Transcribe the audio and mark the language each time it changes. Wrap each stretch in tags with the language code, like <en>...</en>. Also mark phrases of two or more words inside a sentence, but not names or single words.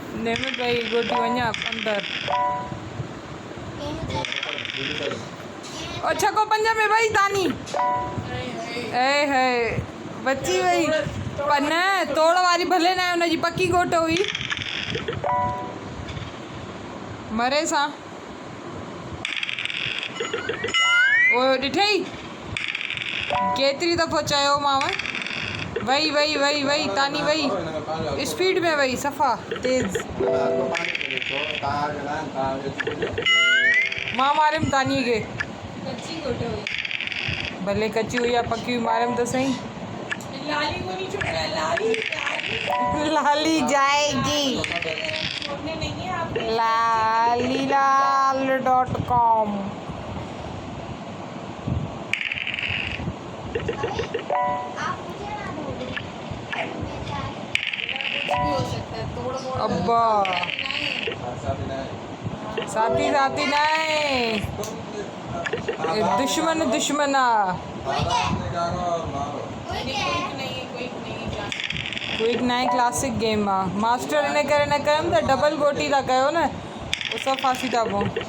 <sd>नेमत भाई गोटी वञा अंदर और छको पंज में भाई तानी ए है बची वई पर न तोड़ वारी भले ना हुनजी पक्की गोट हुई मरे सां ओ ॾिठई केतिरी दफ़ो चयो मांव वई वई वई वई तानी वई स्पीड में वई सफ़ा तेज़ मां मारियमि तानी खे कच्ची गोटे हुई भले कची हुई या पकी हुई मारियमि त सही</sd> <hi>लाली को नहीं छोड़ना लाली लाली लाली जाएगी छोड़ने नहीं है आप lalilal.com कुछ भी हो सकता है तोड़ मोड़ अब्बा नहीं साथी साथी नहीं दुश्मन दुश्मना</hi> <sd>क्विक नाइ</sd> <en>classic game</en> <sd>आहे मास्टर इन करे न कयमि त डबल गोटी था कयो न उहो सभु फासी था पऊं</sd>